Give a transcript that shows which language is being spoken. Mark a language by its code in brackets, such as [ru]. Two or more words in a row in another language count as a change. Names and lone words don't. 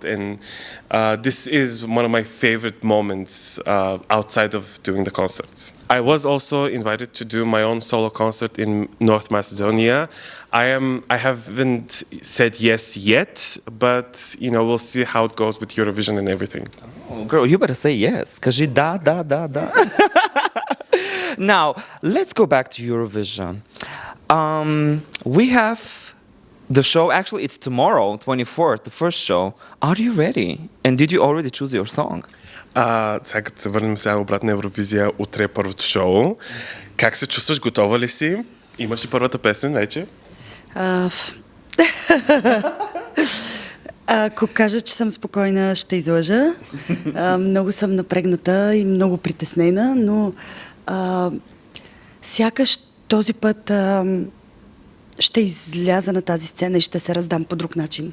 [en] And this is one of my favorite moments outside of doing the concerts. I was also invited to do my own solo concert in North Macedonia. I haven't said yes yet, but we'll see how it goes with Eurovision and everything. Oh, girl, you better say yes. [bg] Кажи да. [en] Now, let's go back to Eurovision. We have the show, actually it's tomorrow, 24th, the first show. Are you ready? And did you already choose your song? [bg] Сега като се върнем сега обратно на Евровизия, утре е първото шоу. Как се чувстваш? Готова ли си? Имаш ли първата песен вече? Ако кажа, че съм спокойна, ще излъжа. Много съм напрегната и много притеснена, но сякаш този път ще изляза на тази сцена и ще се раздам по друг начин.